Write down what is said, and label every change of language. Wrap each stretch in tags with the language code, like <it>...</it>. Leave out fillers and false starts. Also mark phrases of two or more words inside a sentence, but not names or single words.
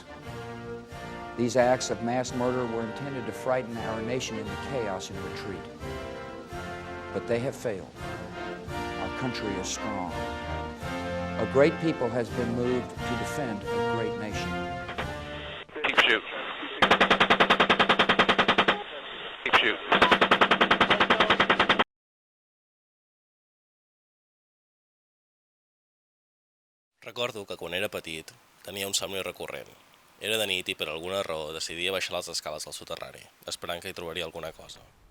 <en>These acts of mass murder were intended to frighten our nation into chaos and retreat. But they have failed. Our country is strong. A great people has been moved to defend a great nation. Keep shooting. Keep shooting.</en> <ca>Recordo que quan era petit tenia un somni recurrent. Era de nit i per alguna raó decidia baixar les escales al soterrani, esperant que hi trobaria alguna cosa.</ca>